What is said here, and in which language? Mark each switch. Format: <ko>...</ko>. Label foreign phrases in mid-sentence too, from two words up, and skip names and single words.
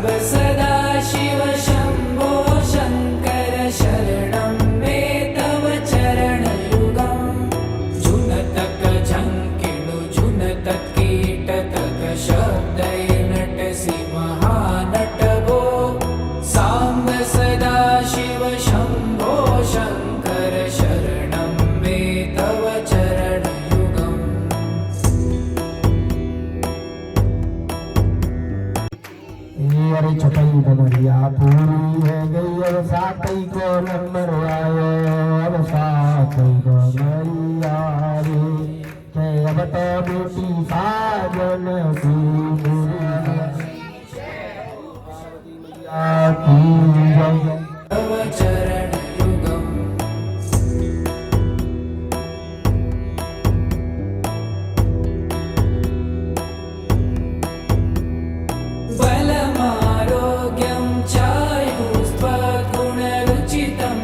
<sa>सदा शिव शम्भो शङ्कर शरणं मे तव चरणयुगम् झुनतक झङ्किणु झुनतक कीटतक शब्दैर्नटसि महानट भो साम्ब सदा शिव शम्भो शङ्कर शरणं मे तव चरणयुगम्</sa> <hi>अरे छपई डमरिया पूरी है गई अब सातई को नंबर आयो अब सातई डमरिया रे के अब तो बेटी साजन की</hi> <sa>तव चरणयुगम् बलमारोग्यं चायुस्त्वगुणरुचितं</sa>